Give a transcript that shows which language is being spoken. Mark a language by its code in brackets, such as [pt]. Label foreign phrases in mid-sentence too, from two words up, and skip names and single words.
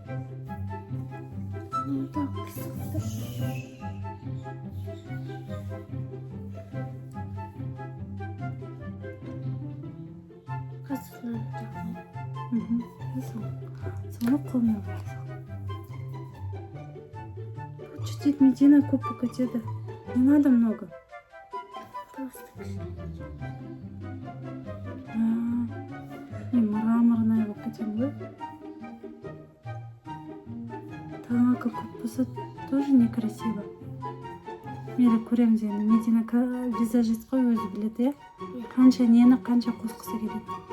[kk] Соны қолмен боясың. Чуть-чуть Медина көп болып кетеді. [ru] Не надо много. [kk] Мраморная болып кетеді ғой. [ru] Тоналка [kk] көп болса [ru] тоже некрасиво. [kk] Мейлі көреміз енді. Медина визажист қой, өзі біледі, иә? Қанша нені қанша қосқысы келеді.